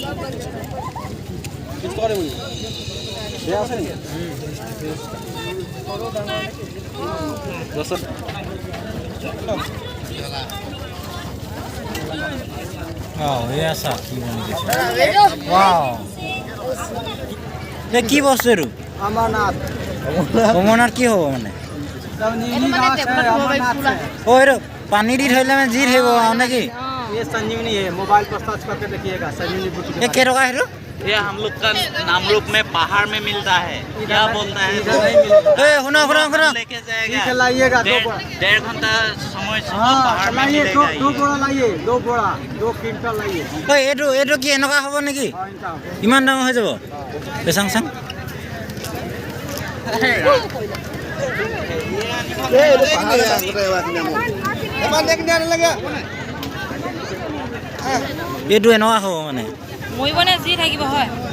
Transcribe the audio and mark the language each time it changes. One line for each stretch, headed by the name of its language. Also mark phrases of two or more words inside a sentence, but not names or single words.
Assamese: এয়া চাওক কি বনি গৈছে ৱাও কি বস্তু এইটো অমৰনাথ কি হ'ব মানে এইটো পানী দি থৰিলে মানে যি থাকিব আৰু নেকি
Hindi: ये संजीवनी है मोबाइल पर सर्च करके देखिएगा संजीवनी बुटी
Assamese: এই কেইটকা সেইটো
Hindi: ये हम लोग का नामरूप में पहाड़ में मिलता है क्या बोलता है
Assamese: এই শুনা
Hindi: लेके ठीक जाएगा है लाइएगा 1.5 घंटा समय से हाँ पहाड़ में लाइए मिलेगा दो ये। बोरा लाइए 2 बोरा 2 क्विंटल लाइए
Assamese: এইটো কি এনেকুৱা হ'ব নেকি
Hindi: हाँ इनका
Assamese: ইমান ডাঙৰ হৈ যাব চাং এইটো এনেকুৱা হ'ব মানে মৰিবনে যি থাকিব হয়